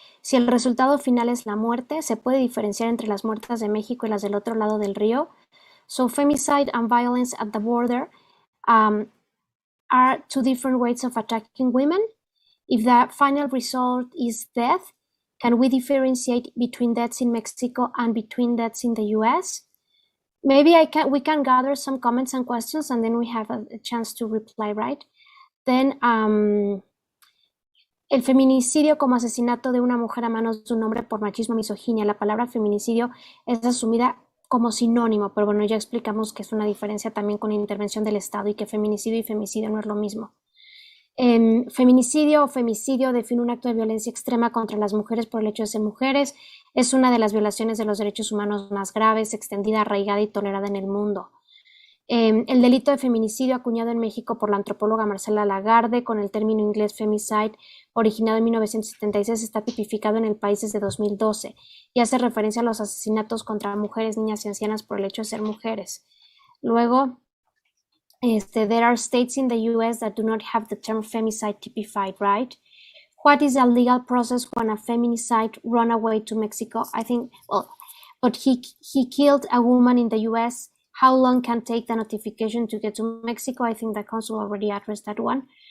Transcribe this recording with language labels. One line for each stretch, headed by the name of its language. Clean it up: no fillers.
Spanish: Si el resultado final es la muerte, se puede diferenciar entre las muertas de México y las del otro lado del río.
English: So femicide and violence at the border are two different ways of attacking women. If the final result is death, can we differentiate between deaths in Mexico and between deaths in the US? Maybe we can gather some comments and questions, and then we have a chance to reply, right?
Spanish: Then, el feminicidio como asesinato de una mujer a manos de un hombre por machismo o misoginia. La palabra feminicidio es asumida como sinónimo, pero bueno, ya explicamos que es una diferencia también con la intervención del Estado y que feminicidio y femicidio no es lo mismo. Feminicidio o femicidio define un acto de violencia extrema contra las mujeres por el hecho de ser mujeres. Es una de las violaciones de los derechos humanos más graves, extendida, arraigada y tolerada en el mundo. El delito de feminicidio, acuñado en México por la antropóloga Marcela Lagarde con el término inglés femicide, originado en 1976, está tipificado en el país desde 2012 y hace referencia a los asesinatos contra mujeres, niñas y ancianas por el hecho de ser mujeres.
English: Luego, there are states in the US that do not have the term femicide typified, right? What is the legal process when a feminicide run away to Mexico? I think, well, but he killed a woman in the US. How long can take the notification to get to Mexico? I think the council already addressed that one.